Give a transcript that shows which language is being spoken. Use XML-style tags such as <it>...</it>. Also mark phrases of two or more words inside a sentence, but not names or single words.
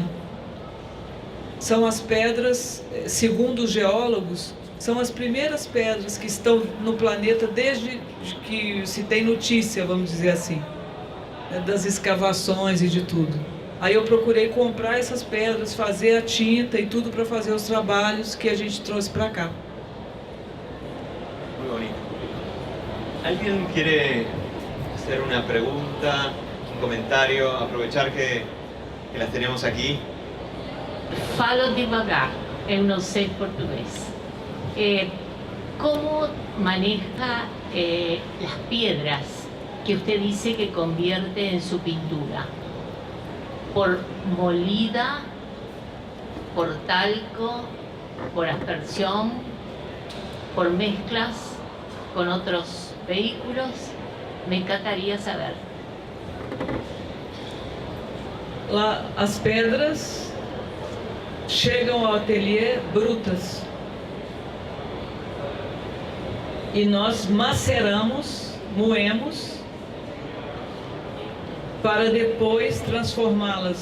<pt>São as pedras, segundo os geólogos, são as primeiras pedras que estão no planeta desde que se tem notícia, vamos dizer assim, das escavações e de tudo. Aí eu procurei comprar essas pedras, fazer a tinta e tudo para fazer os trabalhos que a gente trouxe para cá.</pt> <es>Muy bonito. ¿Alguien quiere hacer una pregunta, un comentario? Aprovechar que las tenemos aquí.</es> <pt>Falo devagar, eu não sei português.</pt> <es>¿Cómo maneja las piedras que usted dice que convierte en su pintura? ¿Por molida, por talco, por aspersión, por mezclas con otros vehículos? Me encantaría saber.</es> <pt>Lá, as pedras chegam ao ateliê brutas e nós maceramos, moemos, para depois transformá-las</pt>